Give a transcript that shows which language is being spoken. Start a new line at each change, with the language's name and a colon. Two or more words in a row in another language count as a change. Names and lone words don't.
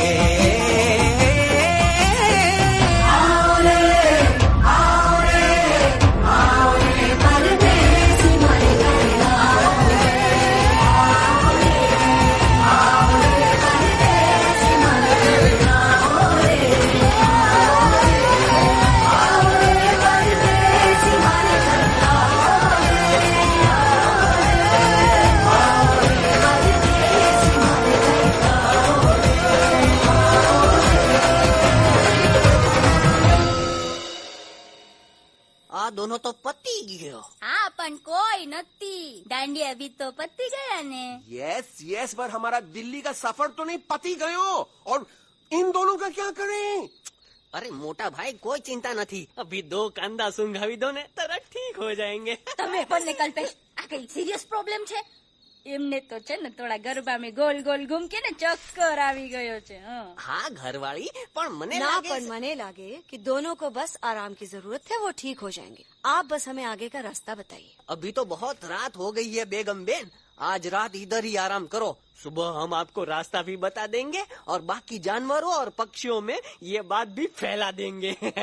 Hindi: आओ रे आओ रे आओ रे परदेसी मारे घर आओ रे आओ रे आओ रे परदेसी मारे घर आओ रे आओ रे परदेसी मारे घर आओ
Gujarati: આ દોનો તો પતી ગયો. હા પણ કોઈ નથી. દાંડી અભી તો પતી ગયા ને.
Hindi: यस यस पर हमारा दिल्ली का सफर तो नहीं
Gujarati: પતી ગયો.
Hindi: और इन दोनों का क्या करें? अरे मोटा भाई कोई चिंता नहीं, अभी 2
Gujarati: કાંદા સૂંઘાવી દો ને તરત
Hindi: ठीक हो जाएंगे.
Gujarati: તમે પણ ને કલ્પેશ આ કઈ સિરિયસ પ્રોબ્લેમ છે? એમને તો છે ને થોડા ગરબામાં
Hindi: गोल गोल घूमके
Gujarati: ને ચક્કર આવી ગયો છે.
Hindi: हाँ घरवाली पर मने ना लागे
Gujarati: પર મને લાગે કે
Hindi: दोनों को बस आराम की जरूरत है, वो ठीक हो जाएंगे. आप बस हमें आगे का रास्ता बताइए. अभी तो बहुत रात हो गई है बेगम बेन, आज रात इधर ही आराम करो, सुबह हम आपको रास्ता भी बता देंगे और बाकी जानवरों और पक्षियों में ये बात भी फैला देंगे.